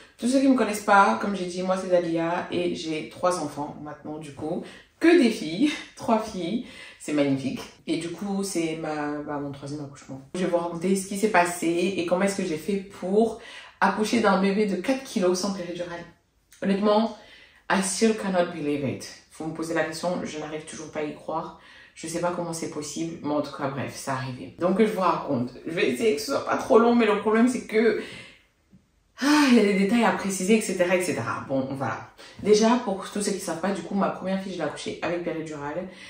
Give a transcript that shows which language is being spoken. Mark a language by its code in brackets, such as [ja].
[fr] Tous ceux qui ne me connaissent pas, comme j'ai dit, moi c'est Dalia et j'ai 3 enfants maintenant du coup. Que des filles, 3 filles, c'est magnifique. Et du coup, c'est mon troisième accouchement. Je vais vous raconter ce qui s'est passé et comment est-ce que j'ai fait pour accoucher d'un bébé de 4 kilos sans péridurale. Honnêtement, [en] I still cannot believe it. [fr] Faut me poser la question, je n'arrive toujours pas à y croire. Je sais pas comment c'est possible, mais en tout cas, bref, ça arrivé. Donc, je vous raconte. Je vais essayer que ce soit pas trop long, mais le problème, c'est que il y a des détails à préciser, etc., etc. Bon, voilà. Déjà, pour tous ceux qui ne savent pas, du coup, ma première fille, je l'ai accouchée avec péridurale.